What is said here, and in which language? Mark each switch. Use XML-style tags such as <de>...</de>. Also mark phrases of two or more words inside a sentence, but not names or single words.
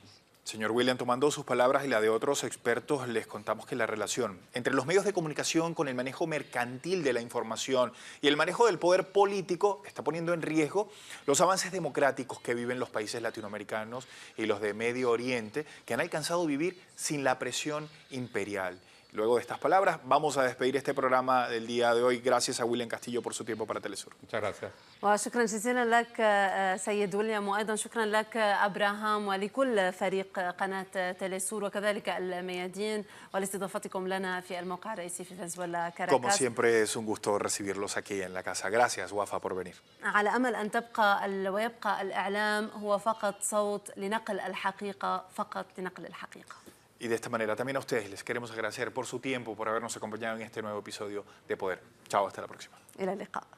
<es>Señor William, tomando sus palabras y la de otros expertos, les contamos que la relación entre los medios de comunicación con el manejo mercantil de la información y el manejo del poder político está poniendo en riesgo los avances democráticos que viven los países latinoamericanos y los de Medio Oriente, que han alcanzado a vivir sin la presión imperial. Luego de estas palabras, vamos a despedir este programa del día de hoy. Gracias a William Castillo por su tiempo para Telesur. Muchas gracias.</es> <ar>وشكرا جزيلا لك سيد ويليام، وأيضا شكرا لك أبراهام ولكل فريق قناة تلسور وكذلك الميادين ولاستضافتكم لنا في الموقع الرئيسي في فنزويلا كاراكاس.</ar> <es>Como siempre es un gusto recibirlos aquí en la casa. Gracias, Wafa, por venir.</es> <ar>على أمل أن تبقى ويبقى الإعلام هو فقط صوت لنقل الحقيقة، فقط لنقل الحقيقة.</ar> <es>Y de esta manera también a ustedes les queremos agradecer por su tiempo, por habernos acompañado en este nuevo episodio de Poder. Chao, hasta la próxima.</es> <ar>إلى اللقاء.</ar>